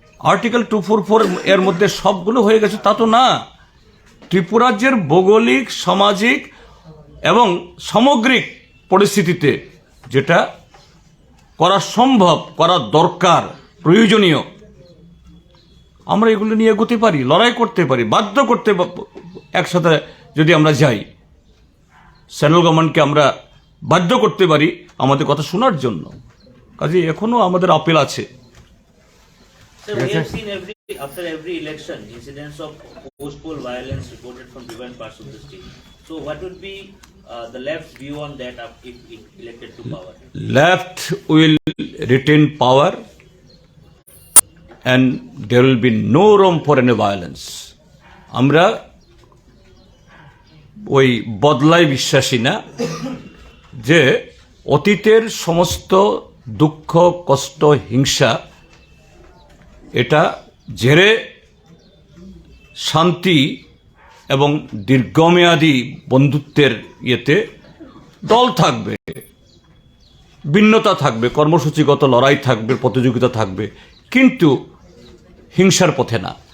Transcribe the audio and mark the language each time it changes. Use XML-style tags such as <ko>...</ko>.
<bn>Article 244 এর মধ্যে সবগুলো হয়ে গেছে তা তো না। ত্রিপুরাজ্যের ভৌগোলিক, সামাজিক এবং সামগ্রিক পরিস্থিতিতে যেটা করা সম্ভব, করা দরকার, প্রয়োজনীয়, আমরা এগুলো নিয়ে এগোতে পারি, লড়াই করতে পারি, বাধ্য করতে, একসাথে যদি আমরা যাই, সেন্ট্রাল গভর্নমেন্টকে আমরা বাধ্য করতে পারি আমাদের কথা শোনার জন্য। কাজে এখনো আমাদের আপিল আছে।</bn> <en>Sir, we have seen after every election incidents of post-poll violence reported from different parts of the state. So what would be the left's view on that if it elected to power? Left will retain power and there will be no room for any violence.</en> <bn>আমরা ওই বদলায় বিশ্বাসী না, যে অতীতের সমস্ত দুঃখ কষ্ট হিংসা এটা ঝেড়ে শান্তি এবং দীর্ঘমেয়াদী বন্ধুত্বের ইয়েতে দল থাকবে, ভিন্নতা থাকবে, কর্মসূচিগত লড়াই থাকবে, প্রতিযোগিতা থাকবে, কিন্তু হিংসার পথে না।</bn>